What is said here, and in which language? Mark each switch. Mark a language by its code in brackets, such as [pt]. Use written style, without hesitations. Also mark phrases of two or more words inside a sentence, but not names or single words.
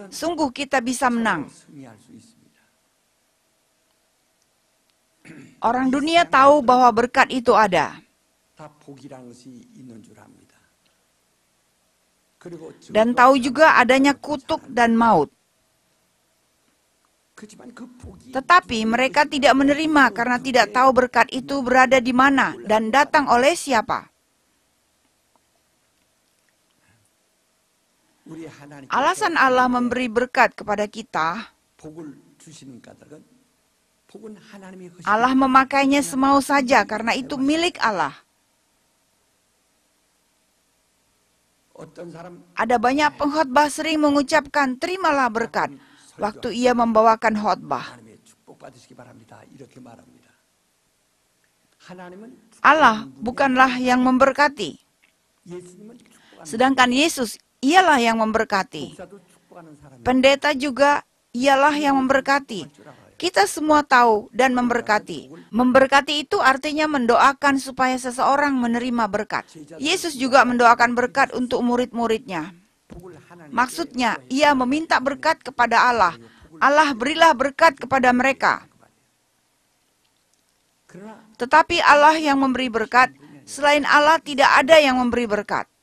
[id] sungguh kita bisa menang. [ko] 승리할 수 있습니다. [id] Orang dunia tahu bahwa berkat itu ada. [ko] 다 복이라는 것이 있는 줄 압니다. 그리고 [id] Dan tahu juga adanya kutuk dan maut. [ko] 그렇지만 그 복이 [id] Tetapi mereka tidak menerima karena tidak tahu berkat itu berada di mana dan datang oleh siapa. [ko] 우리 하나님께서 [id] Alasan Allah memberi berkat kepada kita, [ko] 복을 주시는 까닭은 복은 하나님의 것이 [id] Allah memakainya semau saja karena itu milik Allah. [ko] 어떤 사람 [id] Ada banyak pengkhotbah sering mengucapkan terimalah berkat waktu ia membawakan khotbah. [ko] 하나님의 축복 받으시기 바랍니다. 이렇게 말합니다. 하나님은 [id] Allah bukanlah yang memberkati, [ko] 예수님은 축복하는 [id] sedangkan Yesus ialah yang memberkati. [ko] 목사도 축복하는 사람이 [id] Pendeta juga ialah yang memberkati. [ko] 줄 알아요. [id] Kita semua tahu dan memberkati. Memberkati itu artinya mendoakan supaya seseorang menerima berkat. Yesus juga mendoakan berkat untuk murid-muridnya. Maksudnya, ia meminta berkat kepada Allah. Allah berilah berkat kepada mereka. Tetapi Allah yang memberi berkat, selain Allah tidak ada yang memberi berkat.